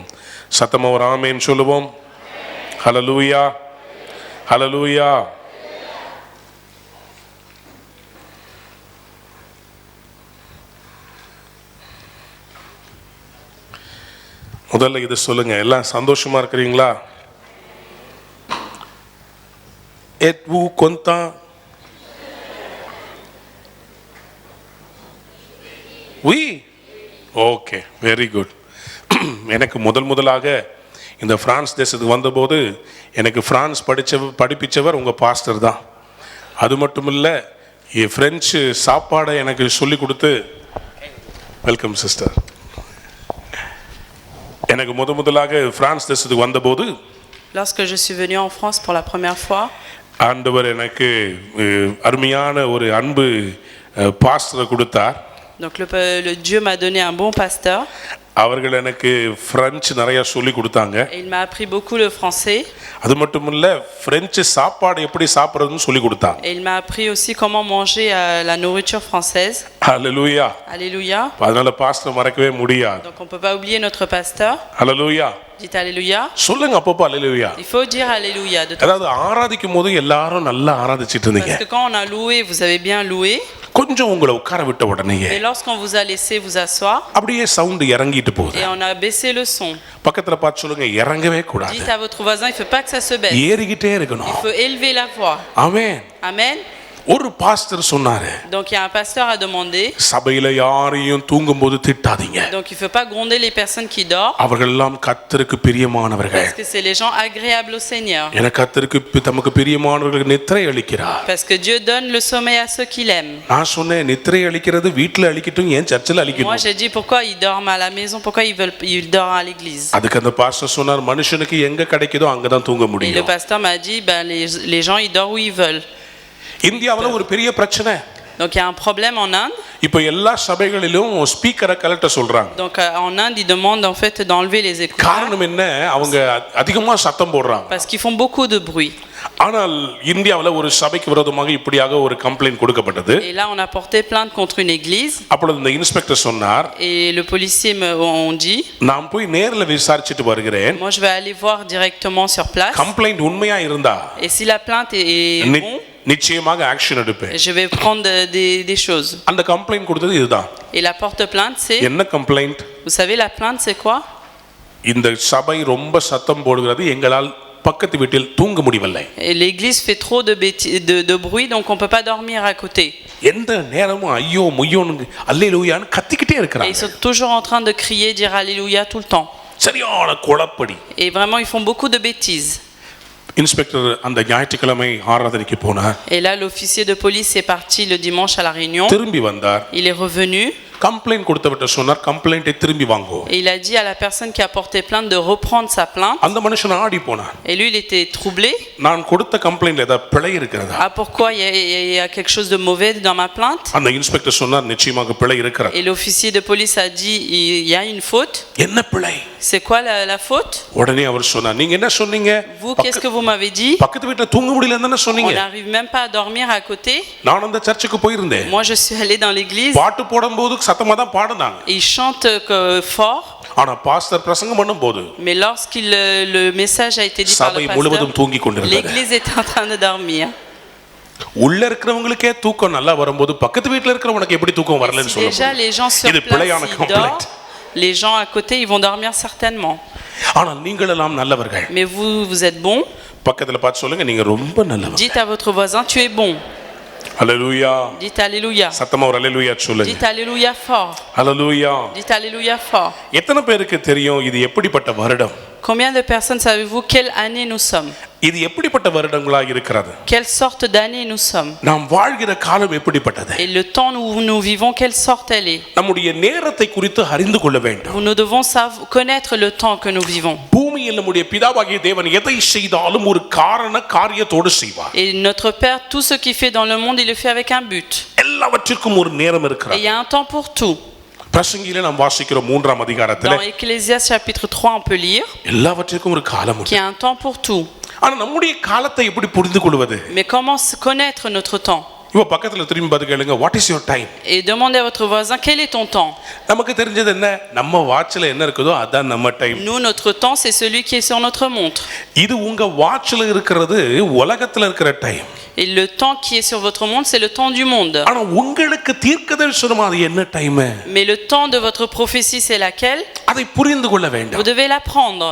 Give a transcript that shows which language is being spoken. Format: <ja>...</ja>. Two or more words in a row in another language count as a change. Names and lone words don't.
<ta>சத்தமா ஒரு ஆமென் சொல்லுவோம். ஹல்லேலூயா, ஹல்லேலூயா. முதல்ல இது சொல்லுங்க, எல்லாம் சந்தோஷமா இருக்கிறீங்களா?</ta> <fr>Êtes-vous content? Oui.</fr> <en>Okay, very good.</en> <ta>எனக்கு முதலாக இந்த பிரான்ஸ் தேசத்துக்கு வந்தபோது எனக்கு பிரான்ஸ் படிப்பிச்சவர் உங்கள் பாஸ்டர் தான். அது மட்டும் இல்லை, ஃப்ரெஞ்சு சாப்பாடை எனக்கு சொல்லி கொடுத்து,</ta> <en>welcome sister,</en> <ta>எனக்கு முதலாக பிரான்ஸ் தேசத்துக்கு வந்தபோது,</ta> <fr>lorsque je suis venu en France pour la première fois,</fr> <ta>ஆண்டவர் எனக்கு அருமையான ஒரு அன்பு பாஸ்டரை கொடுத்தார்.</ta> <fr>donc le Dieu m'a donné un bon pasteur.</fr> <ta>அவர்கள் எனக்கு பிரெஞ்சு நிறைய சொல்லி கொடுத்தாங்க.</ta> <fr>Et il m'a appris beaucoup le français.</fr> <ta>அது மட்டும் இல்ல, பிரெஞ்சு சாப்பாடு எப்படி சாப்பிடுறதுன்னு சொல்லி கொடுத்தாங்க.</ta> <fr>Et il m'a appris aussi comment manger la nourriture française.</fr> <ta>ஹல்லேலூயா,</ta> <fr>Alléluia.</fr> <ta>அதனால பாஸ்டர் மறக்கவே முடியாது.</ta> <fr>Donc on peut pas oublier notre pasteur.</fr> <ta>ஹல்லேலூயா.</ta> <fr>Dites Alléluia.</fr> <ta>சொல்லுங்க அப்பப்போ ஹல்லேலூயா.</ta> <fr>Il faut dire Alléluia de</fr> <ta>அதாவது ஆராதிக்கும் போது எல்லாரும் நல்லா ஆராதிச்சிட்டு இருந்தீங்க.</ta> <fr>parce que quand on a loué, vous avez bien loué.</fr> <ta>கொஞ்சம் உங்களை உட்கார விட்ட உடனேயே</ta> <fr>Mais lorsqu'on vous a laissé vous asseoir,</fr> <ta>அப்படியே சவுண்ட் இறங்கிட்டு போகுது.</ta> <fr>et on a baissé le son.</fr> <ta>பக்கத்துல பார்த்து சொல்லுங்க, இறங்கவே கூடாது.</ta> <fr>Dites à votre voisin, il faut pas que ça se baisse.</fr> <ta>ஏறிக்கிட்டே இருக்கணும்.</ta> <fr>Il faut élever la voix.</fr> <ta>ஆமென்.</ta> <fr>Amen.</fr> <ta>ஒரு பாஸ்டர் சொன்னாரு,</ta> <fr>Donc il y a un pasteur a demandé,</fr> <ta>சபையில யாரையும் தூங்கும்போது திட்டாதீங்க.</ta> <fr>donc il faut pas gronder les personnes qui dorment,</fr> <ta>அவர்கள் எல்லாம் கர்த்தருக்கு பிரியமானவர்கள்.</ta> <fr>parce que c'est les gens agréables au Seigneur.</fr> <ta>என கர்த்தருக்கு தமக்கு பிரியமானவர்களுக்கு நித்திரை அளிக்கிறார்.</ta> <fr>Parce que Dieu donne le sommeil à ceux qui l'aiment.</fr> <ta>நான் சொன்னேன், நித்திரை அளிக்கிறது வீட்ல அளிக்கட்டும், ஏன் சர்ச்சில்</ta> <fr>Moi</fr> <ta>அளிக்கணும்?</ta> <fr>j'ai dit pourquoi ils dorment à la maison, pourquoi ils dorment à l'église.</fr> <ta>அதுக்கு அந்த பாஸ்டர் சொன்னார், மனுஷனுக்கு எங்க கிடைக்குதோ அங்கதான் தூங்க</ta> <fr>Et le</fr> <ta>முடியும்.</ta> <fr>pasteur m'a dit les gens ils dorment où ils veulent.</fr> <ta>இந்தியாவுல ஒரு பெரிய பிரச்சனை.</ta> <fr>Donc il y a un problème en Inde.</fr> <ta>இப்போ எல்லா சபைகளிலும் ஸ்பீக்கரை கலட்ட சொல்றாங்க.</ta> <fr>Donc en Inde ils demandent en fait d'enlever les écouteurs.</fr> <ta>காரணம் என்ன? அவங்க அதிகமா சத்தம் போடுறாங்க.</ta> <fr>Parce qu'ils font beaucoup de bruit.</fr> <ta>ஆனால் இந்தியாவுல ஒரு சபைக்கு விரோதமாக இப்படியாக ஒரு கம்ப்ளைண்ட் கொடுக்கப்பட்டது.</ta> <fr>Et là on a porté plainte contre une église.</fr> <ta>அப்பொழுது இந்த இன்ஸ்பெக்டர் சொன்னார்,</ta> <fr>Et le policier on dit,</fr> <ta>நான் போய் நேர்ல விசாரிச்சிட்டு வருகிறேன்.</ta> <fr>moi je vais aller voir directement sur place.</fr> <ta>கம்ப்ளைண்ட் உண்மையா இருந்தா</ta> <fr>Et si la plainte est bon,</fr> <ta>நிச்சயமாக ஆக்ஷன் எடுப்பேன்.</ta> <fr>je vais prendre des choses.</fr> <ta>அந்த கம்ப்ளைண்ட் கொடுத்தது இதுதான்.</ta> <fr>Et la porte-plainte c'est,</fr> <ta>என்ன கம்ப்ளைண்ட்?</ta> <fr>vous savez la plainte c'est quoi?</fr> <ta>இந்த சபை ரொம்ப சத்தம் போடுகிறது, எங்களால் பக்கத்து வீட்டில் தூங்க முடியவில்லை.</ta> <fr>Et l'église fait trop de bruit, donc on peut pas dormir à côté.</fr> <ta>எந்த நேரமும் ஐயோ முய்யோன்னு அல்லேலூயான்னு கத்திக்கிட்டே</ta> <fr>Et ils</fr> <ta>இருக்கிறாங்க.</ta> <fr>sont toujours en train de crier, dire alléluia tout le temps.</fr> <ta>சரியான குழப்படி.</ta> <fr>Et vraiment ils font beaucoup de bêtises.</fr> <ta>இன்ஸ்பெக்டர் அந்த ஞாயிற்றுக்கிழமை ஆராதனைக்கு போனார்.</ta> <fr>Et là l'officier de police est parti le dimanche à la réunion.</fr> <ta>திரும்பி வந்தார்.</ta> <fr>Il est revenu.</fr> <ta>கம்ப்ளைண்ட் கொடுத்தவட்ட சொன்னார், கம்ப்ளைண்ட்டை திரும்பி வாங்கோ.</ta> <fr>Et il a dit à la personne qui a porté plainte de reprendre sa plainte.</fr> <ta>அந்த மனுஷன் ஆடி போனார்.</ta> <fr>Et lui il était troublé.</fr> <ta>நான் கொடுத்த கம்ப்ளைண்ட்ல ஏதாவது பிழை இருக்கிறதா?</ta> <fr>Ah pourquoi il y a quelque chose de mauvais dans ma plainte?</fr> <ta>அந்த இன்ஸ்பெக்டர் சொன்னார், நிச்சயமாக பிழை இருக்கிறது.</ta> <fr>Et l'officier de police a dit il y a une faute.</fr> <ta>என்ன பிழை?</ta> <fr>C'est quoi la faute?</fr> <ta>உடனே அவர் சொன்னார், நீங்க என்ன சொன்னீங்க?</ta> <fr>Vous qu'est-ce que vous m'avez dit?</fr> <ta>பக்கத்து வீட்ல தூங்க முடியலன்னு</ta> <fr>On</fr> <ta>சொன்னீங்க.</ta> <fr>n'arrive même pas à dormir à côté.</fr> <ta>நான் அந்த சர்ச்சுக்கு போயிருந்தேன்.</ta> <fr>Moi je suis allé dans l'église.</fr> <ta>பாட்டு போடும்போது சத்தமா தான் பாடுனாங்க.</ta> <fr>Et ils chantent fort.</fr> <ta>ஆனா பாஸ்டர் பிரசங்கம் பண்ணும்போது</ta> <fr>Mais lorsqu'il le message a été dit par</fr> <ta>சபை</ta> <fr>le</fr> <ta>முழுவதும்</ta> <fr>pasteur,</fr> <ta>தூங்கி கொண்டிருந்தது.</ta> <fr>l'église était en train de dormir.</fr> <ta>உள்ள இருக்கிறவங்களுக்கே தூக்கம் நல்லா வரும்போது பக்கத்து வீட்ல இருக்கிறவங்களுக்கு எப்படி தூக்கம் வரலன்னு</ta> <fr>Si déjà</fr> <ta>சொல்லுங்க.</ta> <fr>les gens sur</fr> <ta>இது</ta> <fr>place</fr> <ta>பிழையான</ta> <fr>ils</fr> <ta>கம்ப்ளைண்ட்.</ta> <fr>dorment, les gens à côté ils vont dormir certainement.</fr> <ta>ஆனால் நீங்கள் எல்லாம் நல்லவர்கள்.</ta> <fr>Mais vous êtes bons.</fr> <ta>பக்கத்துல பார்த்து சொல்லுங்க, நீங்க ரொம்ப நல்லவங்க.</ta> <fr>Dites à votre voisin tu es bon.</fr> <ta>ஹல்லேலூயா.</ta> <fr>Dites alléluia.</fr> <ta>சத்தமா ஒரு ஹல்லேலூயா சொல்லுங்க.</ta> <fr>Dites alléluia fort.</fr> <ta>ஹல்லேலூயா.</ta> <fr>Dites alléluia fort.</fr> <ta>எத்தனை பேருக்கு தெரியும் இது எப்படிப்பட்ட வருடம்?</ta> <fr>Combien de personnes savez-vous quelle année nous sommes?</fr> <ta>இது எப்படிப்பட்ட வருடங்களா இருக்கிறது?</ta> <fr>Quelle sorte d'année nous sommes?</fr> <ta>நாம் வாழ்கிற காலம் எப்படிப்பட்டது?</ta> <fr>Et le temps où nous vivons, quelle sorte elle est?</fr> <ta>நம்முடைய நேரத்தை குறித்து அறிந்து கொள்ள வேண்டும்.</ta> <fr>Nous devons connaître le temps que nous vivons.</fr> <ta>பூமியில் நம்முடைய பிதாவாகிய தேவன் எதை செய்தாலும் ஒரு காரியத்தோடு செய்வார்.</ta> <fr>Et notre Père, tout ce qu'il fait dans le monde, il le fait avec un but.</fr> <ta>எல்லாவற்றிற்கும் ஒரு நேரம்</ta> <fr>Et</fr> <ta>இருக்கிறது.</ta> <fr>il y a un temps pour tout.</fr> <ta>பிரசங்கியிலே நாம் வாசிக்கிறோம் 3ஆம் அதிகாரத்திலே.</ta> <fr>Dans Ecclésiaste chapitre 3, on peut lire</fr> <ta>எல்லாவற்றிற்கும் ஒரு காலம்</ta> <fr>qu'il y</fr> <ta>உண்டு.</ta> <fr>a un temps pour tout.</fr> <ta>ஆனா நம்முடைய காலத்தை எப்படி புரிந்து கொள்வது?</ta> <fr>Mais comment connaître notre temps?</fr> <ta>இப்போ பக்கத்துல திரும்பி பார்த்து கேளுங்க,</ta> <en>What is your time?</en> <fr>Et demandez à votre voisin, quel est ton temps?</fr> <ta>நமக்கு தெரிஞ்சது என்ன? நம்ம வாட்ச்ல என்ன இருக்குதோ அதான் நம்ம டைம்.</ta> <fr>Nous, notre temps, c'est celui qui est sur notre montre.</fr> <ta>இது உங்க வாட்ச்ல இருக்கிறது உலகத்துல இருக்கிற டைம்.</ta> <fr>Et le temps qui est sur votre montre, c'est le temps du monde.</fr> <ta>ஆனா உங்களுக்கு தீர்க்கதரிசனம் அது என்ன டைம்?</ta> <fr>Mais le temps de votre prophétie, c'est laquelle?</fr> <ta>அதை புரிந்து கொள்ள வேண்டும்.</ta> <fr>Vous devez l'apprendre.</fr>